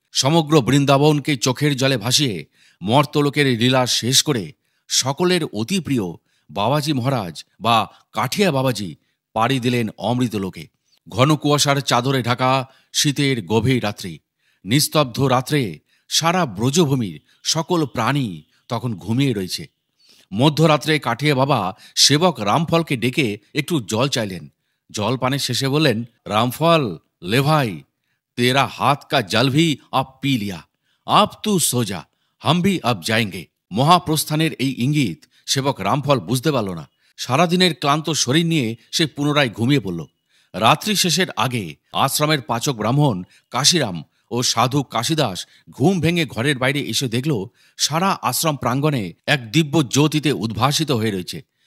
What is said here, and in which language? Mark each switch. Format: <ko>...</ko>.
<bn>সমগ্র বৃন্দাবনকে চোখের জলে ভাসিয়ে মর্তলোকের লীলা শেষ করে সকলের অতি প্রিয় বাবাজি মহারাজ বা কাঠিয়া বাবাজি পাড়ি দিলেন অমৃতলোকে। ঘন কুয়াশার চাদরে ঢাকা শীতের গভীর রাত্রি। নিস্তব্ধ রাত্রে সারা ব্রজভূমির সকল প্রাণী তখন ঘুমিয়ে রয়েছে। মধ্যরাত্রে কাঠিয়া বাবা সেবক রামফলকে ডেকে একটু জল চাইলেন। জল পানের শেষে বললেন, রামফল,</bn> <hi>ले भाई, तेरा हाथ का जल भी अब पी लिया, अब तू सो जा, हम भी अब जाएंगे।</hi> <bn>মহাপ্রস্থানের এই ইঙ্গিত সেবক রামফল বুঝতে পারল না। সারাদিনের ক্লান্ত শরীর নিয়ে সে পুনরায় ঘুমিয়ে পড়ল। রাত্রি শেষের আগে আশ্রমের পাচক ব্রাহ্মণ কাশিরাম ও সাধু কাশিদাস ঘুম ভেঙে ঘরের বাইরে এসে দেখল সারা আশ্রম প্রাঙ্গণে এক দিব্য জ্যোতিতে উদ্ভাসিত হয়ে রয়েছে।</bn>